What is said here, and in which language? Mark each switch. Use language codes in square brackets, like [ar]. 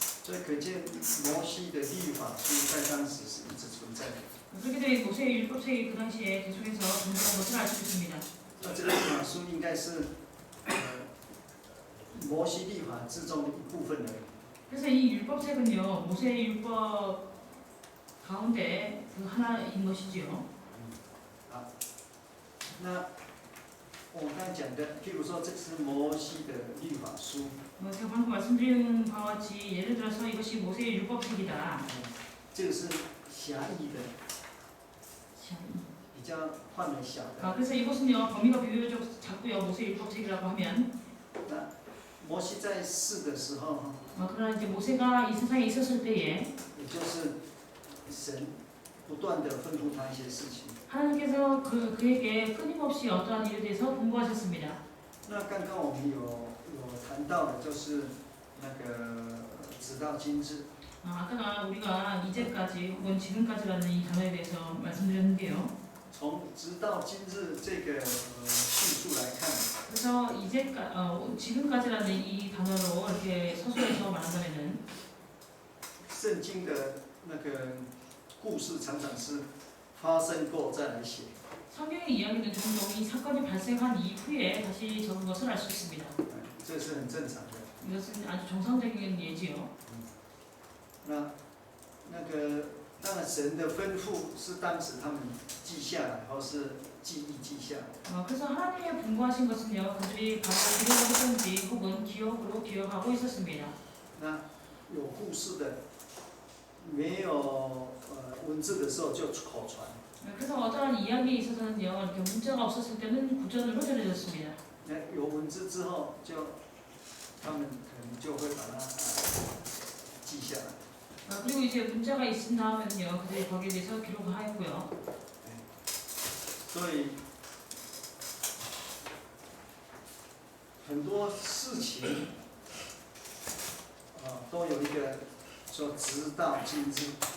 [zh] 所以可见摩西的律法书在当时是一直存在的。 [ko] 그렇게 되면 모세의 율법책이 그 당시에 계속해서 존재한 것을 알 수 있습니다. [zh] 那这个律法书应该是摩西律法之中的一部分而已。 [ko] 그래서 이 율법책은요 모세의 율법 가운데 그 하나인 것이지요. [zh] 那我刚才讲的，譬如说这是摩西的律法书， [ko] 제가 방금 말씀드린 바와 같이 예를 들어서 이것이 모세의 율법책이다. [zh] 这个是狭义的，比较范围小的。 [ko] 그래서 이것은요 범위가 비교적 작고요 모세의 율법책이라고 하면 [zh] 那摩西在世的时候， [ko] 그러나 이제 모세가 이 세상에 있었을 때에 [zh] 也就是神不断的吩咐他一些事情。 [ko] 하나님께서 그에게 끊임없이 어떠한 일에 대해서 분부하셨습니다. [zh] 那刚刚我们有谈到的，就是那个直到今日。 [ko] 아까 우리가 이제까지 혹은 지금까지라는 이 단어에 대해서 말씀드렸는데요. [zh] 从直到今日这个叙述来看， [ko] 그래서 지금까지라는 이 단어로 이렇게 서술해서 말한다면은 [zh] 圣经的那个故事常常是发生过再来写。 [ko] 성경의 이야기는 종종 이 사건이 발생한 이후에 다시 적은 것을 알 수 있습니다. [zh] 这是很正常的。 [ko] 이것은 아주 정상적인 예지요. [zh] 那个当然神的吩咐是当时他们记下来，或是记忆记下来。 [ko] 그래서 하나님의 분부하신 것은요, 그들이 바로 기록하든지 혹은 기억으로 기억하고 있었습니다. [zh] 那有故事的，没有文字的时候就口传。 [ko] 그래서 어떠한 이야기에 있어서는요, 이렇게 문자가 없었을 때는 구전으로 전해졌습니다. [zh] 那有文字之后，他们可能就会把它记下来。 [ko] 그리고 이제 문자가 있은 다음에는요, 그들이 거기에 대해서 기록을 하였고요. [zh] 所以很多事情都有一个说直到今日。